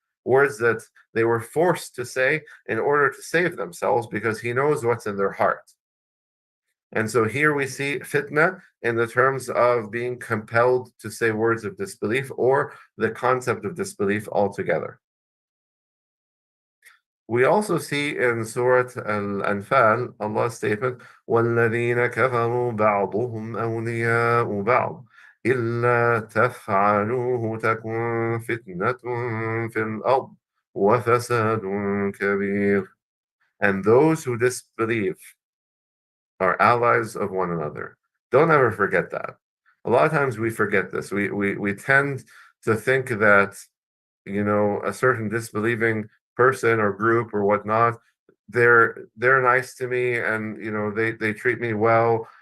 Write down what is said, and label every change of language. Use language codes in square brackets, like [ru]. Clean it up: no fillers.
[en] words that they were forced to say in order to save themselves, because he knows what's in their heart. And so here we see fitnah in the terms of being compelled to say words of disbelief, or the concept of disbelief altogether. We also see in Surah Al-Anfal Allah's statement, [ar] وَالَّذِينَ كَفَرُوا بَعْضُهُمْ أَوْلِيَاءُ بَعْضٍ إِلَّا تَفْعَلُوهُ تَكُنْ فِتْنَةٌ فِي الْأَرْضِ وَفَسَادٌ كَبِيرٌ. [en] And those who disbelieve are allies of one another. Don't ever forget that. A lot of times we forget this. We tend to think that, a certain disbelieving person or group or whatnot, they're nice to me, and they treat me well.